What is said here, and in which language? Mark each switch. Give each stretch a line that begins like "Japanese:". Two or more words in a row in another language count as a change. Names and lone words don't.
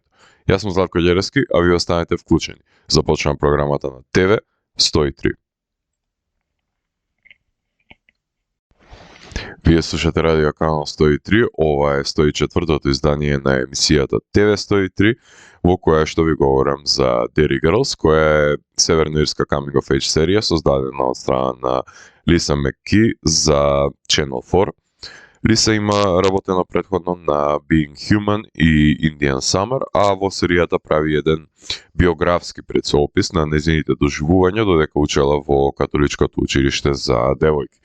Macedonian: Јас сум Златко Ѓерески, а ви останете вклучени. Започнувам програмата на ТВ 103. Вие слушате Радио Канал 103, ова е 104-тото издание на емисијата ТВ 103, во која што ви говорам за Derry Girls, која е северноирска
English: coming of age
Macedonian: серија создадена од страна на Лиса Макки за Channel 4. Лиса има работено претходно на Being Human и Indian Summer, а во серијата прави еден биографски предсоопис на незините доживувања додека учела во католичкото училиште за девојки.